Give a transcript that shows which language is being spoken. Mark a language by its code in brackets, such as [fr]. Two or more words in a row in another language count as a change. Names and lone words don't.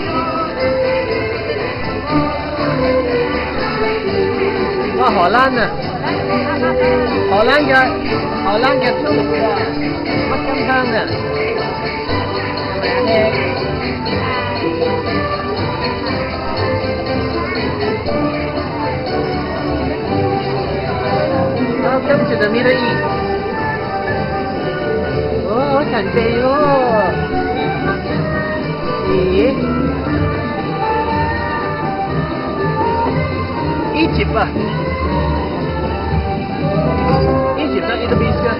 [yue] 哇，荷蘭啊！荷蘭嘅豬肉啊，乜金香啊？係咪啊？ [en] Welcome to the Middle East。 [yue] 哦，好神秘喎！咦 ？Egypt 啊 ！Egypt 啊 ， [en] Middle East [yue] 啊！